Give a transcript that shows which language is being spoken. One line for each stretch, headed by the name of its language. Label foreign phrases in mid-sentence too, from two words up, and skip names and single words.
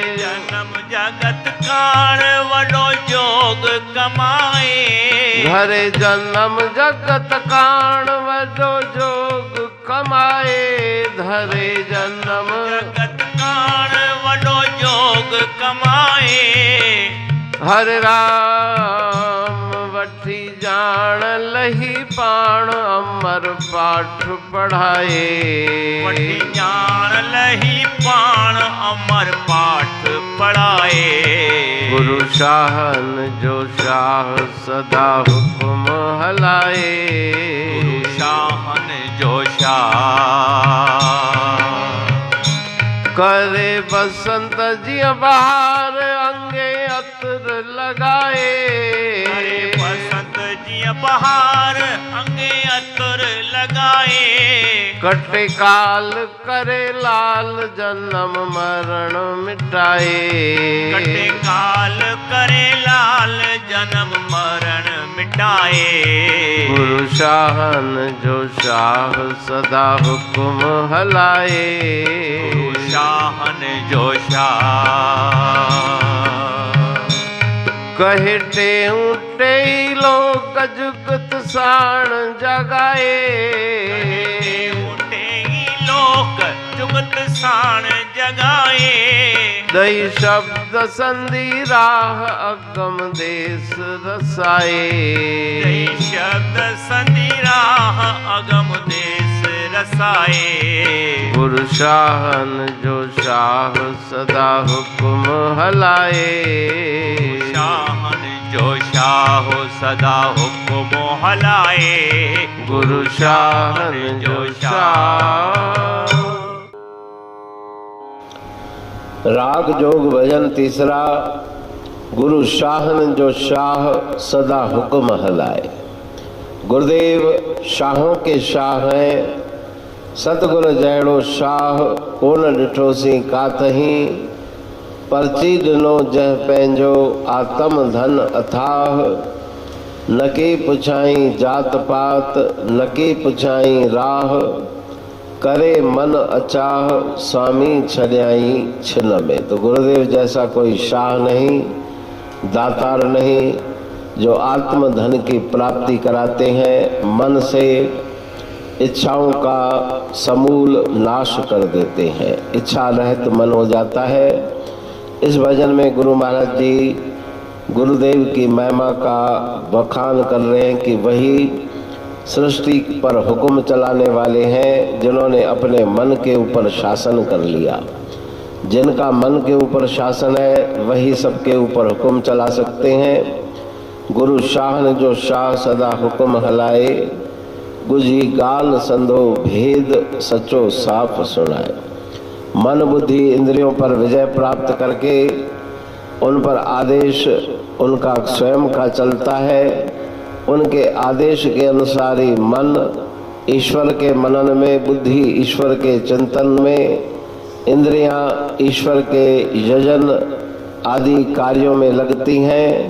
Sindhi: जन्म जगत कारण वडो जोग कमाए। धरे जन्म जगत कारण वडो जोग कमाए। धरे जन्म जगत कारण वडो जोग कमाए। हरे राम वठी जान लही पाण अमर पाठ पढ़ाए। वठी जान लही पाण अमर पाठ पढ़ाए। गुरु शाहन जो शाह सदा हुक्म हलाए। गुरु शाहन जो शाह करे बसंत जिया बहार अंगे अतर लगाए। करे बसंत जिया बहार अंगे अतर लगाए। कटे काल करे लाल जन्म मरण मिटाए। कटे काल करे लाल जन्म मरण मिटाए। गुरु शाहन जो शाह सदा हुक्म हलाए। गुरु शाहन जो शाह कहे टे लोग जुगत साण जगाए। लोक जुगत साण जगाए। दई शब्द संधि राह अगम देश रसाए। दई शब्द संधि राह अगम देश रसाए। गुरु शाहन जो शाह सदा हुक्म हलाए। शाहन जो शाह सदा हुक्म हलाए। गुरु शाहन जो शाह।
Hindi: राग जोग भजन तीसरा।
Sindhi: गुरु शाहन जो शाह सदा हुक्म हलाए।
Hindi: गुरुदेव शाहों के शाह हैं।
Sindhi: सतगुरु जहिड़ो शाह कोन ॾिठोसीं काथही। परची ॾिनो जंहिं पंहिंजो आत्म धन अथाह। न के पुछाई जात पात, न के पुछाई राह, करे मन अचाह, स्वामी छड्याई छिन में।
Hindi: तो गुरुदेव जैसा कोई शाह नहीं, दातार नहीं, जो आत्म धन की प्राप्ति कराते हैं, मन से इच्छाओं का समूल नाश कर देते हैं, इच्छा रहित मन हो जाता है। इस भजन में गुरु महाराज जी गुरुदेव की महिमा का बखान कर रहे हैं कि वही सृष्टि पर हुक्म चलाने वाले हैं, जिन्होंने अपने मन के ऊपर शासन कर लिया। जिनका मन के ऊपर शासन है वही सबके ऊपर हुक्म चला सकते हैं।
Sindhi: गुरु शाहन जो शाह सदा हुक्म हलाए, गुजी गाल संधो भेद सचो साफ सुनाए।
Hindi: मन बुद्धि इंद्रियों पर विजय प्राप्त करके उन पर आदेश उनका स्वयं का चलता है। उनके आदेश के अनुसार ही मन ईश्वर के मनन में, बुद्धि ईश्वर के चिंतन में, इंद्रियां ईश्वर के यजन आदि कार्यों में लगती हैं।